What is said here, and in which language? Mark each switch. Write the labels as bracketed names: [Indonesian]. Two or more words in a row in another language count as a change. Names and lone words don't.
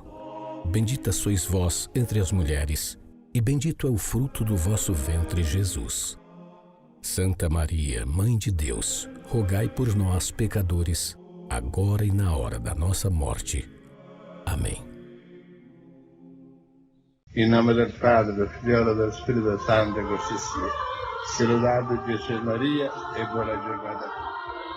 [Portuguese] Bendita sois vós entre as mulheres, e bendito é o fruto do vosso ventre, Jesus. Santa Maria, Mãe de Deus, rogai por nós, pecadores, agora e na hora da nossa morte. Amém. Em nome [Italian] del Padre, del Figlio e del Spirito Santo, così sia. Se lodato Gesù e Maria, e buona giornata a tutti.